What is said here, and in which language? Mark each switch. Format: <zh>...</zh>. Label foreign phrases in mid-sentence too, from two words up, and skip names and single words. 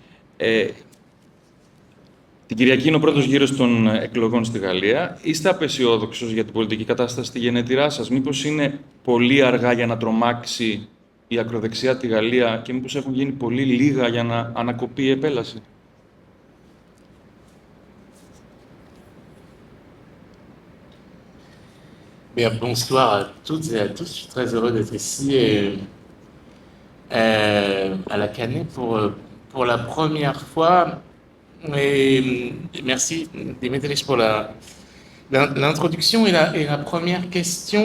<el>Την Κυριακή είναι ο πρώτος γύρος των εκλογών στη Γαλλία. Είστε απαισιόδοξος για την πολιτική κατάσταση στη γενέτειρά σας? Μήπως είναι πολύ αργά για να τρομάξει η ακροδεξιά τη Γαλλία και μήπως έχουν γίνει πολύ λίγα για να ανακοπεί η επέλαση?</el> <fr>Bien, bonsoir à toutes et à tous. Je suis très heureux d'être ici à la Canée pour la première fois. Et merci Dimitris pour l'introduction et la première question.</fr>